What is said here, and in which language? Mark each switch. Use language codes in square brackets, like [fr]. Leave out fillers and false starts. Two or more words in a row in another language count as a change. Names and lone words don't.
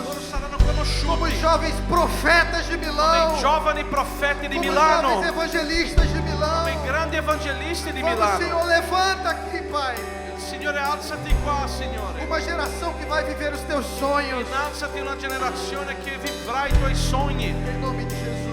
[it] loro saranno [pt] como [it] conosciuti [pt] jovens profetas de Milão. [it] come i giovani profeti di [pt] Como [it] Milano, [pt] jovens evangelistas de Milão. [it] come i grandi evangelisti di [pt] Como o [it] Milano. [pt] Senhor levanta aqui, Pai. [it] Signore, alzati qua, Signore. [pt] Uma geração que vai viver os teus sonhos. [it] Innalzati una generazione che vivrà i tuoi sogni. [pt] Em nome de Jesus.